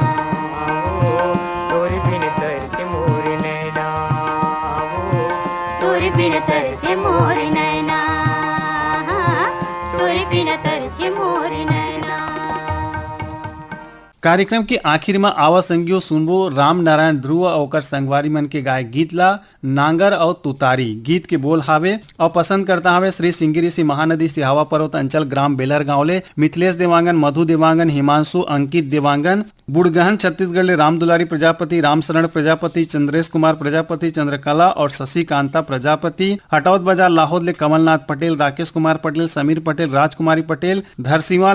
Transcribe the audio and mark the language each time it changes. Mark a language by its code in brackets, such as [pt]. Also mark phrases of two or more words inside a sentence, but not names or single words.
[hne] तोरी बिन तरसे मोर नैना, तोरी बिना तरसे मोर नैना, तोरी बिना तरसे मोर नैना। कार्यक्रम के आखिर में आवा संगियो सुनबो राम नारायण ध्रुव और ओकर संगवारी मन के गाय गीत ला नांगर और तुतारी। गीत के बोल हावे और पसंद करता हावे श्री सिंगिरी सी महानदी सिहावा पर्वत अंचल ग्राम बेलर गाँव ले मिथिलेश देवांगन, मधु देवांगन, हिमांशु, अंकित देवांगन, बुड़गहन छत्तीसगढ़ ले राम दुलारी प्रजापति, रामशरण प्रजापति, चंद्रेश कुमार प्रजापति, चंद्रकला और शशिकांता प्रजापति, हटौत बाजार लाहौद ले कमलनाथ पटेल, राकेश कुमार पटेल, समीर पटेल, राजकुमारी पटेल, धरसीवा